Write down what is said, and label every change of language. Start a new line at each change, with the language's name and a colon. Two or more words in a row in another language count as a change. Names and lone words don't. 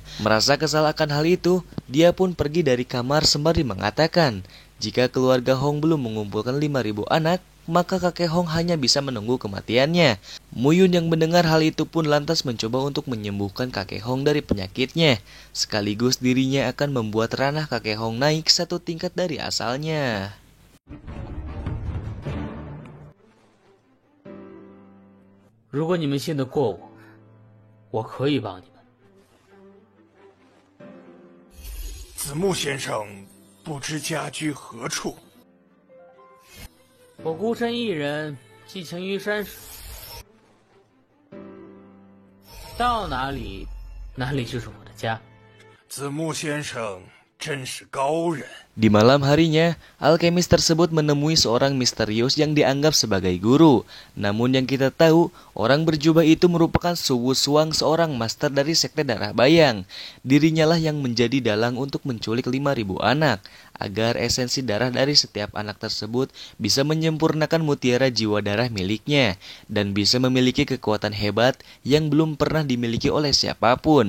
Indonesian: Merasa kesal akan hal itu, dia pun pergi dari kamar sembari mengatakan jika keluarga Hong belum mengumpulkan 5.000 anak, maka kakek Hong hanya bisa menunggu kematiannya. Muyun yang mendengar hal itu pun lantas mencoba untuk menyembuhkan kakek Hong dari penyakitnya. Sekaligus dirinya akan membuat ranah kakek Hong naik satu tingkat dari asalnya.
Chinese: 如果你们信得过我，我可以帮你们。子木先生不知家居何处？我孤身一人，寄情于山水，到哪里，哪里就是我的家。子木先生真是高人。
Indonesian: Di malam harinya, alkemis tersebut menemui seorang misterius yang dianggap sebagai guru. Namun yang kita tahu, orang berjubah itu merupakan Su Wushuang, seorang master dari sekte darah bayang. Dirinya lah yang menjadi dalang untuk menculik 5.000 anak, agar esensi darah dari setiap anak tersebut bisa menyempurnakan mutiara jiwa darah miliknya, dan bisa memiliki kekuatan hebat yang belum pernah dimiliki oleh siapapun.